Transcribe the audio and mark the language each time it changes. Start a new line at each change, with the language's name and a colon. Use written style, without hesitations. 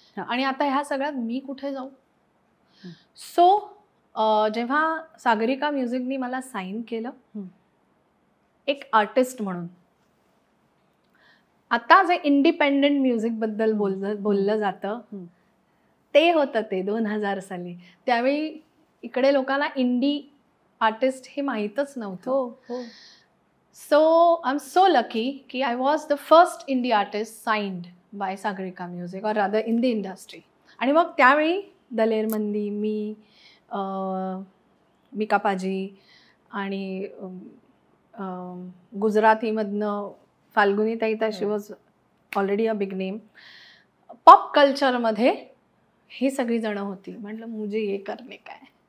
Marathi: आणि आता ह्या सगळ्यात मी कुठे जाऊ. सो जेव्हा सागरिका म्युझिकनी मला साईन केलं एक आर्टिस्ट म्हणून, आता जे इंडिपेंडेंट म्युझिक बद्दल बोललं जातं ते होतं ते 2000 साली. त्यावेळी इकडे लोकांना इंडी आर्टिस्ट हे माहीतच नव्हतं.
English: So I am so lucky की I was the first indie artist signed by Sagarika music or rather in the industry.
Marathi: आणि मग त्यावेळी दलेर मंदी, मी कापाजी आणि गुजरातीमधनं फाल्गुनी ताई, तर
English: She was already a big name.
Marathi: Pop कल्चरमध्ये ही सगळी जणं होती. म्हटलं
Hindi: मुझे ये करणे
Marathi: काय.